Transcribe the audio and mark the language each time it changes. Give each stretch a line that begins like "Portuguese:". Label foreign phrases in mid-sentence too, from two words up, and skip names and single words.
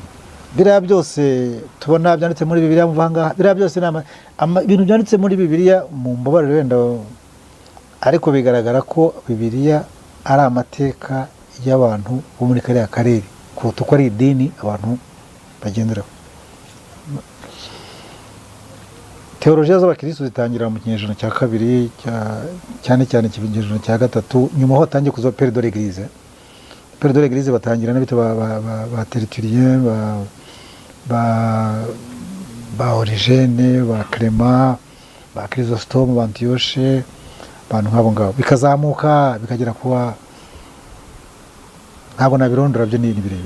Kinyarwanda: Biriya byose tubona byanditse muri Bibiliya muvanga, biriya byose ibintu byanditse muri Bibiliya, mu mbabarire wenda, ariko bigaragara ko Bibiliya ari amateka y'abantu bo muri kariya karere kuruta uko ari idini abantu bagenderaho. Teolojiya z'abakirisitu zitangira mu kinyejana cya 2, cyane ikinyejana cya 3, nyuma ho hatangiye kuza
French: Père de l'Église. Père de l'Église
Kinyarwanda: batangira n'abita ba Tertullien, ba Origene, ba Clément, ba Chrysostome, ba Antioche, abantu nk'abo ngabo, bikazamuka bikagera kuwa, ntabwo nabirondora, byo ni birebire.